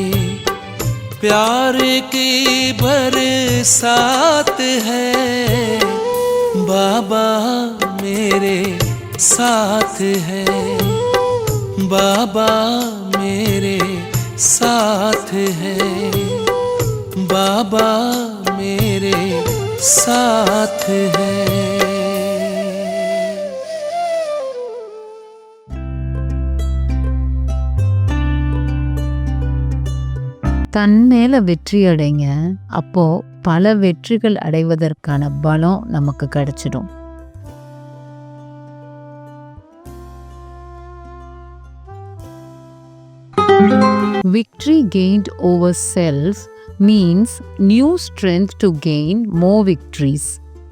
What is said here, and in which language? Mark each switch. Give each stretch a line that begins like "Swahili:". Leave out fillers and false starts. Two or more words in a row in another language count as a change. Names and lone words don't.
Hindi: प्यार की बरसात है, बाबा मेरे साथ है, बाबा मेरे साथ है, बाबा मेरे साथ है।
Tamil: தன் மேல வெற்றி அடைங்க, அப்போ பல வெற்றிகள் அடைவதற்கான பலம் நமக்கு கிடைச்சிடும்.
English: Victory gained over self means new strength to gain more victories.